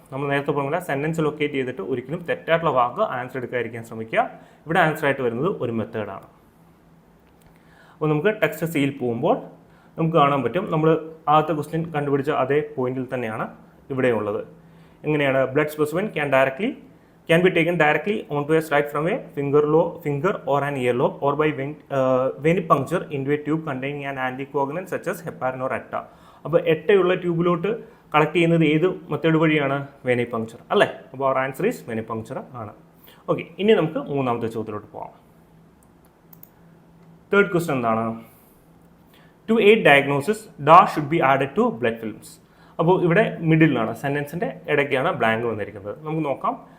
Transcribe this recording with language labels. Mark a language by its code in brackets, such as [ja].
[ml] നമ്മൾ നേരത്തെ പറഞ്ഞ സെൻറ്റൻസ് ലൊക്കേറ്റ് ചെയ്തിട്ട് ഒരിക്കലും തെറ്റായിട്ടുള്ള വാക്ക് ആൻസർ എടുക്കാതിരിക്കാൻ ശ്രമിക്കുക. ഇവിടെ ആൻസർ ആയിട്ട് വരുന്നത് ഒരു മെത്തേഡാണ്. അപ്പോൾ നമുക്ക് ടെക്സ്റ്റ് സിയിൽ പോകുമ്പോൾ നമുക്ക് കാണാൻ പറ്റും നമ്മൾ ആദ്യത്തെ ക്വസ്റ്റ്യൻ കണ്ടുപിടിച്ച അതേ പോയിന്റിൽ തന്നെയാണ് ഇവിടെയുള്ളത്. എങ്ങനെയാണ്? [en] Blood specimen can be taken directly onto a slide from a finger or an earlobe or by venipuncture into a tube containing an anticoagulant such as heparin or etta. [ml] അപ്പോൾ എട്ടയുള്ള ട്യൂബിലോട്ട് കളക്ട് ചെയ്യുന്നത് ഏത് method വഴിയാണ്? വെനിപങ്ചർ അല്ലേ. അപ്പോൾ അവർ [en] answer is venipuncture [ml] ആണ്. Okay, ഇനി നമുക്ക് മൂന്നാമത്തെ ചോദ്യത്തിലോട്ട് പോകാം. തേർഡ് ക്വസ്റ്റ്യൻ എന്താണ്? [en] To aid diagnosis dash should be added to blood films. [ml] അപ്പോൾ ഇവിടെ മിഡിലാണ്, സെൻറ്റൻസിൻ്റെ ഇടയ്ക്കാണ് ബ്ലാങ്ക് വന്നിരിക്കുന്നത്. നമുക്ക് നോക്കാം.